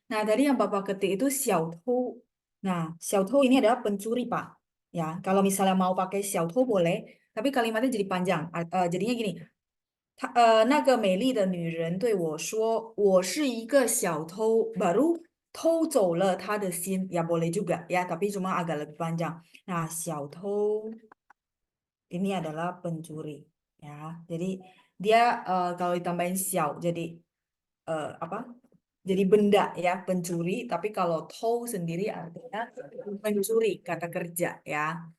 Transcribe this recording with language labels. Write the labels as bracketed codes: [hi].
[id] Nah, tadi yang Bapak ketik itu xiao Nah, xiao ini adalah pencuri, Pak. Ya, kalau misalnya mau pakai xiao boleh, tapi kalimatnya jadi panjang. Jadinya gini, [zh] 那个美丽的女人对我说，我是一个小偷， [id] baru [zh] 偷走了她的心. [id] Ya boleh juga ya, tapi cuma agak lebih panjang. Nah, 小偷 ini adalah pencuri ya. Jadi dia kalau ditambahin xiao jadi apa? Jadi benda ya, pencuri. Tapi kalau tou sendiri artinya mencuri, kata kerja ya.